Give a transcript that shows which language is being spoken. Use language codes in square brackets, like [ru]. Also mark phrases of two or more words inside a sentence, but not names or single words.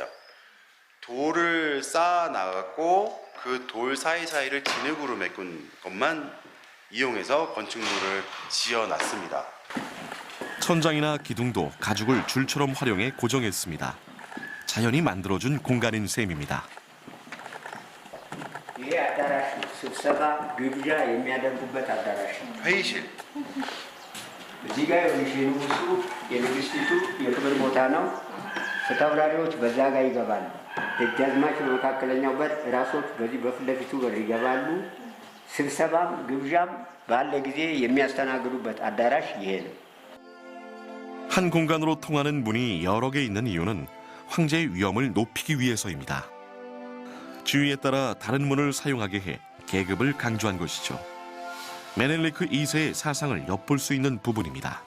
[ko] 돌을 쌓아 나갔고 그 돌 사이사이를 진흙으로 메꾼 것만 이용해서 건축물을 지어놨습니다. 천장이나 기둥도 가죽을 줄처럼 활용해 고정했습니다. 자연이 만들어준 공간인 셈입니다. [am] ስብሰባ ግብዣ የሚያደርጉበት አዳራሽ ነው። [ko] 회의실. [am] እዚህ ጋር የንጉሱ የንግስቲቱ የክብር ቦታ ነው። ተወራሪዎች በዛ ጋር ይገባሉ። ደጃዝማች በመካከለኛው በር፣ ራሶች በዚህ በፊት ለፊቱ በር ይገባሉ። ስብሰባም ግብዣም ባለ ጊዜ የሚያስተናግዱበት አዳራሽ ይሄ ነው። [ko] 한 공간으로 통하는 문이 여러 개 있는 이유는 황제의 위엄을 높이기 위해서입니다. 주의에 따라 다른 문을 사용하게 해 계급을 강조한 것이죠. 메넬리크 2세의 사상을 엿볼 수 있는 부분입니다.